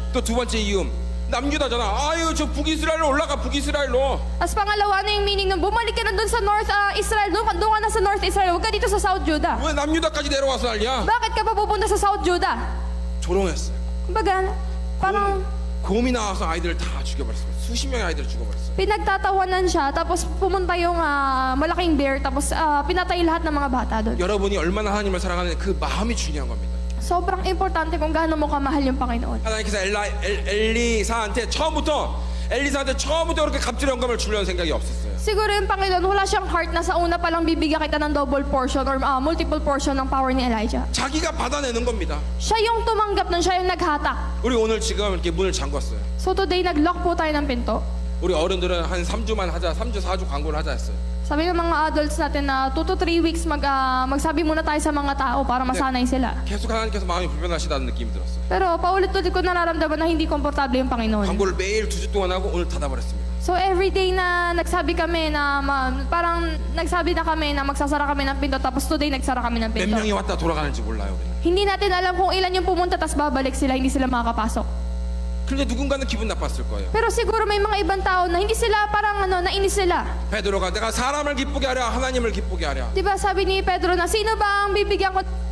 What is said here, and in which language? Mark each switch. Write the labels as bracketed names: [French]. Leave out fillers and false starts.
[Korean] 또 두 번째 이음 남유다잖아. 아유 저 북이스라엘로 올라가 북이스라엘로. [Filipino] As pangalawa na yung meaning nun, bumalik ka na doon sa North Israel, doon ka na sa North Israel, huwag ka dito sa South Judah. [Korean] 왜 남유다까지 내려와서 난리야? [Filipino] Bakit ka pa pupunta sa South Judah? [Korean] 조롱했어요. [Filipino] Kumbaga, parang [Korean] 곰이 나와서 아이들을 다 죽여버렸어요. 수십 명의 아이들을 죽여버렸어요. [Filipino] pinagtatawanan siya, tapos pumunta yung malaking bear, tapos pinatay lahat ng mga bata doon. [Korean] 여러분이 얼마나 하나님을 사랑하는 그 마음이 중요한 겁니다. [Filipino] Sobrang importante kung gaano mo kamahal yung Panginoon. [Korean] 하나님께서 엘리사한테 처음부터 그렇게 갑절의 영감을 주려는 생각이 없었어요. [Filipino] Siguro yung Panginoon, wala siyang heart na sa una palang bibigyan kita ng [English] double portion or multiple portion [Filipino] ng power ni Elijah. [Korean] 자기가 받아내는 겁니다. [Filipino] Siya yung tumanggap nun, siya yung naghatak. [Korean] 우리 오늘 지금 이렇게 문을 잠궜어요. [Filipino] So today, nag-lock po tayo ng pinto. [Korean] 우리 어른들은 한 3주만 하자, 3주, 4주 광고를 하자 했어요. [Filipino] Sabi ng mga adults natin na 2 to 3 weeks magsabi muna tayo sa mga tao para masanay sila. [Korean] 계속 하나님께서 마음이 불편하시다는 느낌이 들었어요. [Filipino] Pero paulit-ulit ko nararamdaman na hindi komportable yung Panginoon. [Korean] 광고를 매일 2주 동안 하고 오늘 닫아버렸습니다. [Filipino] So every day na nagsabi kami na parang nagsabi na kami na magsasara kami ng pinto, tapos today nagsara kami ng [Korean] 몇 [Filipino] pinto. [Korean] 명이 왔다 돌아가는지 몰라요. 우리는. [Filipino] Hindi natin alam kung ilan yung pumunta tapos babalik sila, hindi sila makakapasok. [Korean] 근데 누군가는 기분 나빴을 거예요. [Filipino] Pero siguro may mga ibang tao na hindi sila parang nainis sila. [Korean] 베드로가 내가 사람을 기쁘게 하랴 하나님을 기쁘게 하랴. [Filipino] Diba sabi ni Pedro na sino ba ang bibigyan ko?